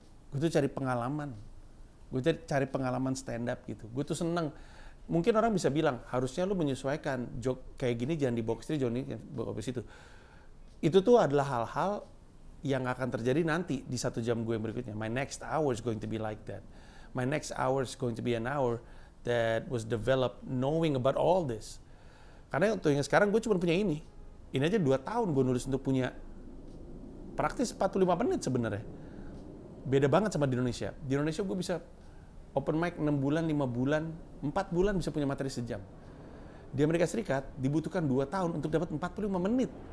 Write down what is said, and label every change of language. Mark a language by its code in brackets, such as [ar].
[id] Gue tuh cari pengalaman, gue cari pengalaman stand up gitu. Gue tuh seneng. Mungkin orang bisa bilang harusnya lu menyesuaikan joke kayak gini, jangan dibawa ke sini, jangan dibawa ke situ. Itu tuh adalah hal-hal yang akan terjadi nanti di 1 jam gue yang berikutnya. [en] My next hour is going to be like that. My next hour is going to be an hour that was developed knowing about all this. [id] Karena untuk yang sekarang gue cuma punya ini. Ini aja 2 tahun gue nulis untuk punya praktis 45 menit sebenarnya. Beda banget sama di Indonesia. Di Indonesia gue bisa open mic 6 bulan, 5 bulan, 4 bulan bisa punya materi sejam. Di Amerika Serikat dibutuhkan 2 tahun untuk dapat 45 menit.